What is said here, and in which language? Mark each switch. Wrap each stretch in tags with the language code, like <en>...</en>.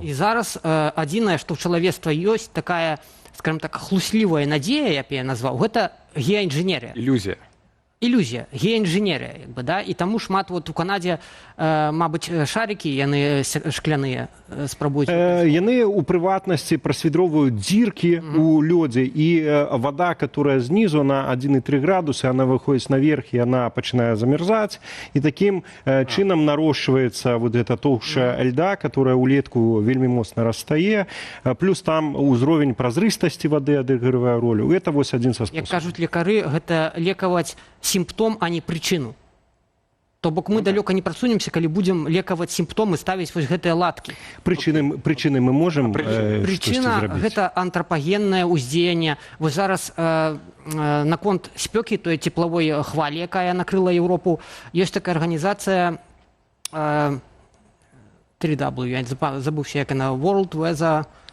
<be>І зараз адзінае, што ў чалавецтва ёсць такая, скажем так, хлуслівая надзея, я б яе назваў, гэта геаінжынерыя. Ілюзія. ілюзія, геаінжынерыя, як бы, да? І таму шмат вот у Канадзе, мабыць, шарики, яны шкляныя спрабуюць. Яны у прыватнасці прасвідровваюць дзіркі у лёдзе, і вода,</be> <ru>которая знизу на 1,3 градусы, она выходит наверх, и она начинает замерзать, и таким чином нарощивается вот эта толща льда, которая улетку</ru> <be>вельмі моцна растае, плюс там узровень празрыстасці воды адыгрывае ролю.</be> <ru>Это вот один со способов.</ru> <be>Як кажуць лекары, гэта лекаваць сімптом, а не прычыну. То бок мы далёка не прасунемся, калі будзем лекаваць сімптомы, ставіць вось гэтыя латкі. Прычыны мы можам Прычына гэта антропагеннае ўздзеянне. Вось зараз наконт спёкі, той цеплавой хвалі, якая накрыла Еўропу, ёсць такая арганізацыя 3W, я забыўся, як яна, World Weather</be>